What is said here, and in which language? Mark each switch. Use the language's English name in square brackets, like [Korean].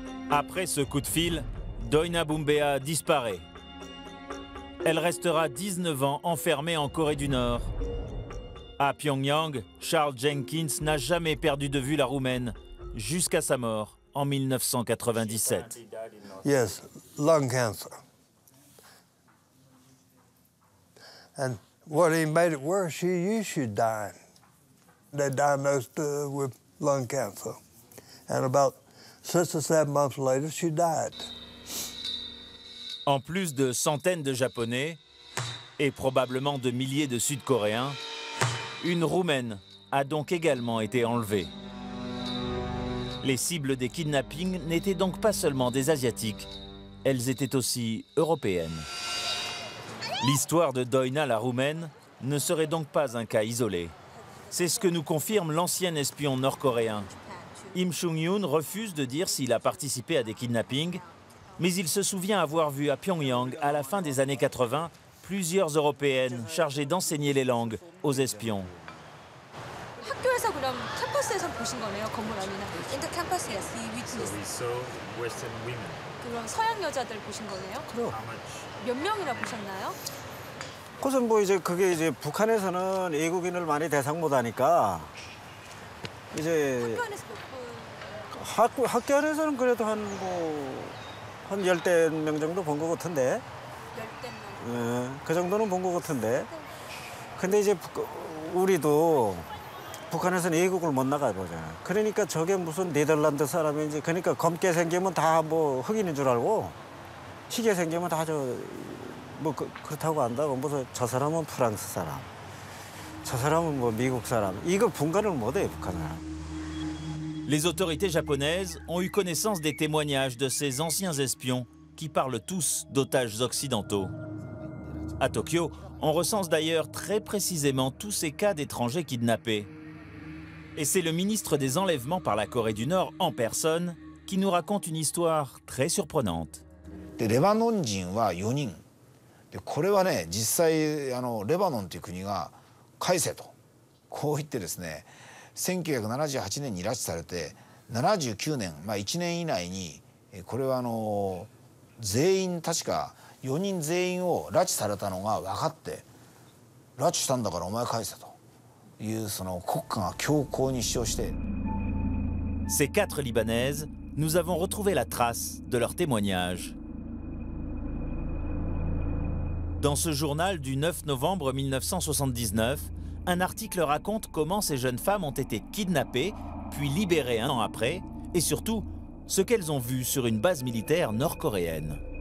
[French] Après ce coup de fil, Doina Bumbea disparaît. Elle restera 19 ans enfermée en Corée du Nord. À Pyongyang, Charles Jenkins n'a jamais perdu de vue la Roumaine, jusqu'à sa mort en 1997. [English] Yes, lung cancer. And what made it worse, she used to die. They diagnosed her with lung cancer. And about 6 or 7 months later, she died. [French] En plus de centaines de Japonais et probablement de milliers de Sud-Coréens, une Roumaine a donc également été enlevée. Les cibles des kidnappings n'étaient donc pas seulement des Asiatiques, elles étaient aussi européennes. L'histoire de Doina la Roumaine ne serait donc pas un cas isolé. C'est ce que nous confirme l'ancien espion nord-coréen. Im Chung-yoon refuse de dire s'il a participé à des kidnappings, mais il se souvient avoir vu à Pyongyang, à la fin des années 80, plusieurs Européennes chargées d'enseigner les langues aux espions. [Korean] 학교에서 그럼 캠퍼스에서 보신 거네요, 건물 안이나. [English] In the campus, yes, we saw Western women. [Korean] 그럼 서양 여자들 보신 거네요? 그럼. 몇 명이나 보셨나요? 그것은 뭐 이제 그게 이제 북한에서는 외국인을 많이 대상 못하니까 이제 학교 안에서 몇 분? 학교 안에서는 그래도 한 열댓 명 정도 본 것 같은데. 열댓 명. 예, 그 정도는 본 것 같은데. 근데 이제 우리도 북한에서는 외국을 못 나가보잖아. 그러니까 저게 무슨 네덜란드 사람인지, 그러니까 검게 생기면 다 뭐 흑인인 줄 알고, 희게 생기면 다 뭐 그렇다고 안다고. 무슨 저 사람은 프랑스 사람, 저 사람은 뭐 미국 사람. 이거 분간을 못해 북한은. [French] Les autorités japonaises ont eu connaissance des témoignages de ces anciens espions qui parlent tous d'otages occidentaux. À Tokyo, on recense d'ailleurs très précisément tous ces cas d'étrangers kidnappés. Et c'est le ministre des Enlèvements par la Corée du Nord en personne qui nous raconte une histoire très surprenante. [Japanese] レバノン人は4人で、これはね実際レバノンという国が返せとこう言ってですね、1978年に拉致されて79年、1年以内にこれは全員確か4人全員を拉致されたのが分かって、拉致したんだからお前返せというその国家が強硬に主張して。 [French] Ces 4 Libanaises, nous avons retrouvé la trace de leur témoignage. Dans ce journal du 9 novembre 1979, un article raconte comment ces jeunes femmes ont été kidnappées, puis libérées un an après, et surtout, ce qu'elles ont vu sur une base militaire nord-coréenne.